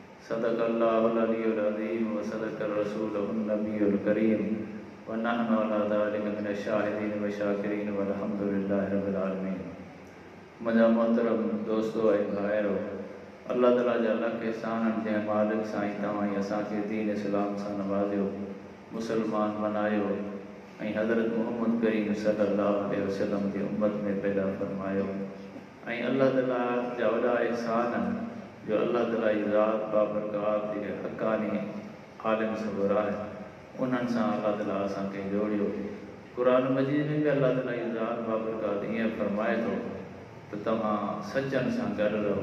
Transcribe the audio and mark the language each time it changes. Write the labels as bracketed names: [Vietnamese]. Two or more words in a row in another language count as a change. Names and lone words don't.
[Arabic] صدق الله العلي العظيم وصدق رسوله النبي الكريم ونحن على ذلك من الشاهدين والشاكرين والحمد لله رب العالمين. [Sindhi] मुंहिंजा मोहतरम दोस्तों ऐं भाइरो, अल्लाह ताला जा लख एहसान जंहिं मालिक साईं तव्हां असांखे दीन इस्लाम सां नवाज़ियो, मुसलमान बनायो ऐं हज़रत मुहम्मद करीम [Arabic] صلى الله عليه وسلم [Sindhi] जी उम्मत में पैदा फरमायो। ऐं अल्लाह ताला जा वॾा एहसान जो अल्लाह ताला जी ज़ात बाबरकात जेके हक़ानी आलिम सबर आहे उन्हनि सां अल्लाह ताला असांखे जोड़ियो। क़ुरान मजीद में भी अल्लाह ताला जी ज़ात बाबरकात ईअं फरमाए थो त तव्हां सचनि सां गॾु रहो।